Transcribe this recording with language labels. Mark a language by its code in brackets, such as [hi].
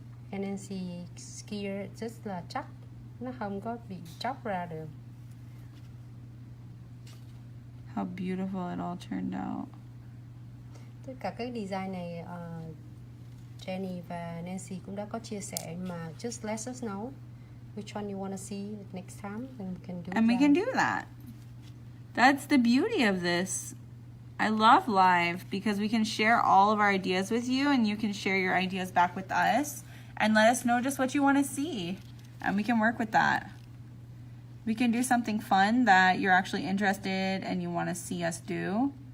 [vi] And then she skier rất là chắc, nó không có bị chóc ra được. [en] How beautiful it all turned out. [vi] Tất cả các design này Jenny và Nancy cũng đã có chia sẻ, mà [en] just let us know which one you want to see next time and we can do And we can do that. That's the beauty of this. I love live because we can share all of our ideas with you and you can share your ideas back with us and let us know just what you want to see and we can work with that. We can do something fun that you're actually interested and you want to see us do.